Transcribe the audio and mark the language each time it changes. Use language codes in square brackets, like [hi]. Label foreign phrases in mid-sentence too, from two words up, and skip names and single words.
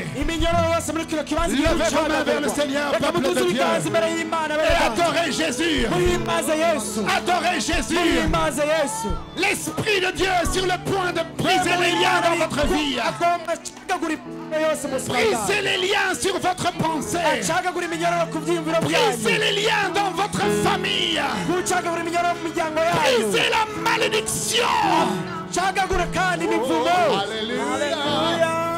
[rn] iminyoro yose muri kino kibanza igiye [fr] Levez vos mains vers le [rn] gucagagurwa [fr] Seigneur, [rn] reka [fr] peuple [rn] muduze [fr] de Dieu. [rn] ibiganza imbere y'imana bene [fr] Et [rn] data [fr] adorez Jésus. [rn] muhimbaze yesu [fr] Adorez Jésus. [rn] muhimbaze yesu [fr] L'Esprit de Dieu est sur le point de briser les liens dans votre vie. [rn] agomba acagagura iminyoro yose mu buzima [fr] Brisez [rn] bwawe [fr] les liens sur votre pensée. [rn] acagagura iminyoro ku byiyumviro [fr] Brisez [rn] byanyu [fr] les liens dans votre famille. [rn] gucagagura iminyoro mu miryango yanyu [fr] Brisez la malédiction. [rn] cagagura kandi imivumo [fr] Alléluia.